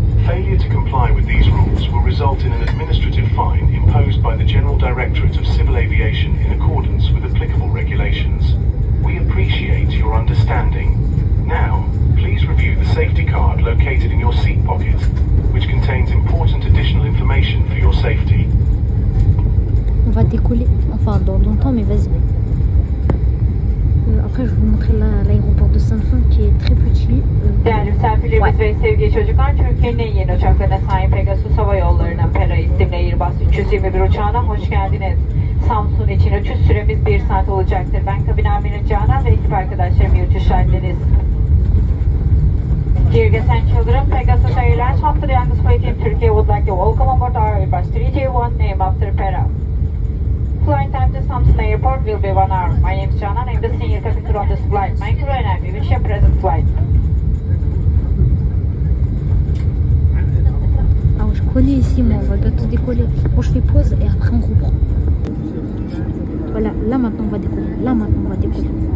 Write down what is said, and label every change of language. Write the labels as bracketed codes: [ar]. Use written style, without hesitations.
[en] Failure to comply with these rules will result in an administrative fine imposed by the General Directorate of Civil Aviation in accordance with applicable regulations. We appreciate your understanding. Now, please review the safety card located in your seat pocket, which contains important additional information for your safety. [fr] On va décoller. Enfin, dans longtemps, mais vas-y. Après, je vais vous montrer l'aéroport de Samsung qui est très petit. [tr] değerli misafirlerimiz ve sevgili çocuklar, Türkiye'nin en yeni uçaklarına sahip Pegasus Hava Yolları'nın PERA isimli 321 uçağına hoş geldiniz. Samsun için uçuş süremiz 1 saat olacaktır. Ben kabin amirim Canan ve ekip arkadaşlarım iyi uçuşlar dileriz. [en] Dear guests and children, Pegasus Airlines from the youngest flight in Turkey would like to welcome aboard our Airbus 321 named after Pera. Flight time to Samsun Airport will be 1 hour. My name is Canan, I'm the senior cabin crew on this flight. My crew and I, we wish you a present flight. [fr] Alors je connais ici, moi, on va bientôt décoller. Bon, je fais pause et après on reprend. Voilà, là maintenant on va décoller. Là maintenant on va décoller.